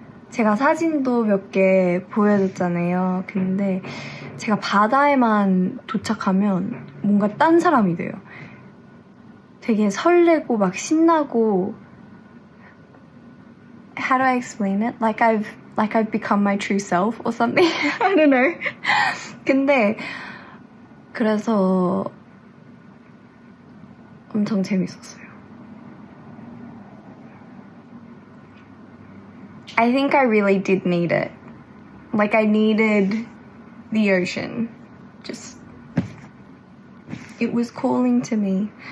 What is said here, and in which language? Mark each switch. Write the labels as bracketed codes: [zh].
[ko] 제가 사진도 몇 개 보여줬잖아요. 근데 제가 바다에만 도착하면 뭔가 딴 사람이 돼요. 되게 설레고 막 신나고 [en] How do I explain it? Like I've become my true self or something. I don't know. [ko] 근데 그래서 엄청 재밌었어요. [en] I think I really did need it. Like I needed the ocean. Just it was calling to me.